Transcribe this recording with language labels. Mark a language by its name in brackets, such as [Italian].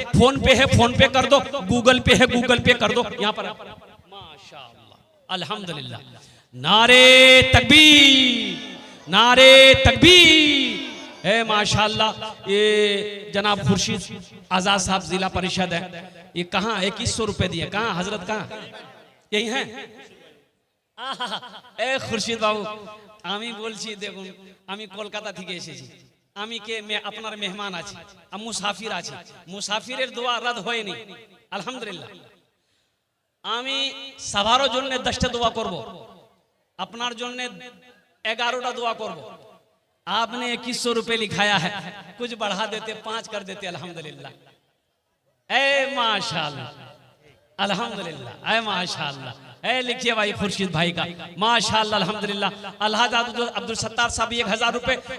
[Hindi] Phone पे है phone पे कर दो, गूगल पे है गूगल पे कर दो। यहाँ पर माशाअल्लाह अल्हम्दुलिल्लाह। नारे तकबीर, नारे तकबीर। है माशाअल्लाह। ये जनाब खुर्शीद आजाद साहब जिला परिषद है, ये कहाँ 2100 रुपए दिए। कहाँ हजरत, कहाँ यही है? [Bangla] ए खुर्शीद बाबू আমি বলছি দেখুন আমি কলকাতা থেকে এসেছি, আমি কে আপনার মেহমান আছি, আমি মুসাফির আছি, মুসাফিরের দোয়া রদ হয়নি আলহামদুলিল্লাহ। আমি সবার জন্য 10টা দোয়া করব, আপনার জন্য 11টা দোয়া করব। [Hindi] आपने 2100 रुपए लिखाया है, कुछ बढ़ा देते 5 कर देते अल्हम्दुलिल्लाह। ए माशाल्लाह, अल्हम्दुलिल्लाह, ए माशाल्लाह। ए लिखिए भाई खुर्शीद भाई का माशाल्लाह अल्हम्दुलिल्लाह। अलहाज अब्दुल सत्तार साहब 1000 रुपए।